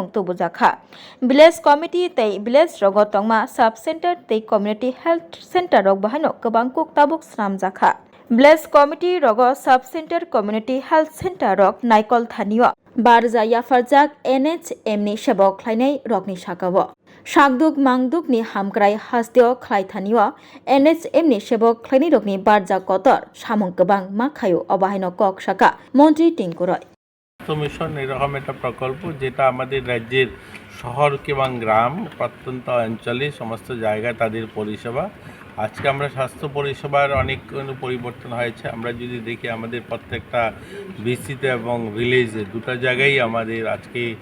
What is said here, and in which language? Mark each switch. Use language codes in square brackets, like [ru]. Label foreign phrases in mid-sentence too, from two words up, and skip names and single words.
[trp] तुबुजाखा [en] village committee [trp] तै विलेज रग तंगमा [en] sub centre [trp] तै [en] community health centre [trp] रग बाहायनो गोबां कुक ताबुक स्नामजाखा [en] village committee [trp] रग [en] sub centre community health centre [trp] रग नायकल थानियो बारजा याफारजाक NHM नि सेबक ख्लायनाय रगनि साकावो शाकदुक मांदुकनि हामक्राय हास्तियो ख्लायथानियो NHM नि सेबक ख्लायनाय रगनि बारजा कतर सामुं गोबां माखायो अबाहायनो कक साका मन्त्रि टिंकुराय [bn] মিশন এরকম একটা প্রকল্প যেটা আমাদের রাজ্যের শহর এবং গ্রাম প্রত্যন্ত অঞ্চলে সমস্ত জায়গায় তাদের পরিষেবা আজকে আমরা স্বাস্থ্য পরিষেবার অনেক পরিবর্তন হয়েছে আমরা যদি দেখি আমাদের প্রত্যেকটা বিসিতে এবং ভিলেজে দুটো জায়গায় আমাদের আজকে